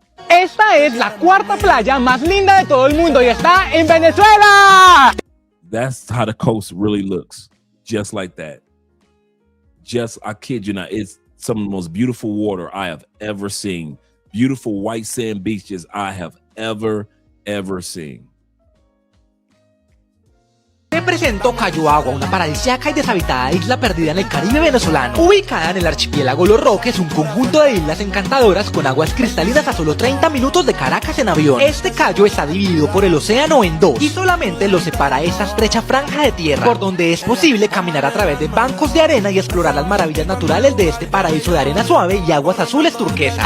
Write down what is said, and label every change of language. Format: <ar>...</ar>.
<es>Esta es la cuarta playa más linda de todo el mundo y está en Venezuela.</es> <en>That's how the coast really looks. Just like that. I kid you not, it's some of the most beautiful water I have ever seen. Beautiful white sand beaches I have ever seen.</en> <es>presento Cayo Agua, una paradisíaca y deshabitada isla perdida en el Caribe venezolano. Ubicada en el archipiélago Los Roques, un conjunto de islas encantadoras con aguas cristalinas a solo 30 minutos de Caracas en avión. Este cayo está dividido por el océano en dos y solamente lo separa esta estrecha franja de tierra, por donde es posible caminar a través de bancos de arena y explorar las maravillas naturales de este paraíso de arena suave y aguas azules turquesas.</es>